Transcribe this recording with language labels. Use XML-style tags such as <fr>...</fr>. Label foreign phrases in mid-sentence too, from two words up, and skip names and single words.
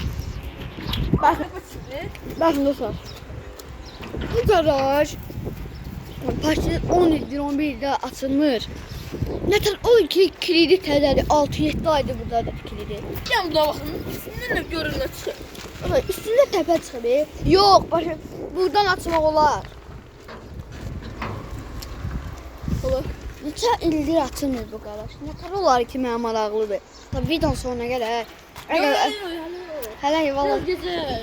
<tr>Bakın, bakın dostlar.</tr> <az>Bu garaj parçası 11'de açılmır. Nətər o iki kilidi təzədir. 6-7 aydır buradadır kilidi.</az> <tr>Ya buna bakın. Ne görürler çıkıyor.</tr> <az>Ama üstündə təpə çıxır. Yox, başa buradan açmaq olar. Olur. Neçə ildir açılmır bu garaj. Nətər olar ki, mənə maraqlıdır. Tabii videonun sonuna qədər. Hələ vallahi</az> <tr>Güzel.</tr>